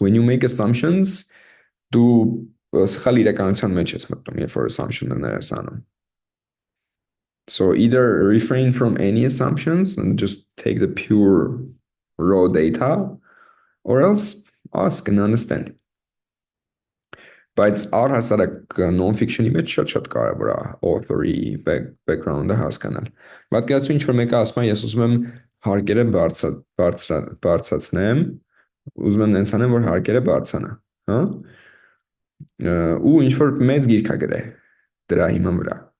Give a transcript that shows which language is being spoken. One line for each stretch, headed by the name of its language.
English: When you make assumptions,
Armenian: դու սխալ իրականության մեջ ես մտնում, երբ որ assumption-ներ ես անում.
English: So either refrain from any assumptions and just take the pure raw data, or else ask and understand.
Armenian: Բայց առհասարակ non-fiction-ի մեջ շատ կարևոր է author-ի background-ը հասկանալ։ Պատկերացրու ինչ որ մեկը ասում է, ես ուզում եմ հարկերը բարձրացնեմ, ուզում եմ նենց անեմ, որ հարկերը բարձրանա, հա։ Ու ինչ որ մեծ գիրք է գրել դրա հիման վրա։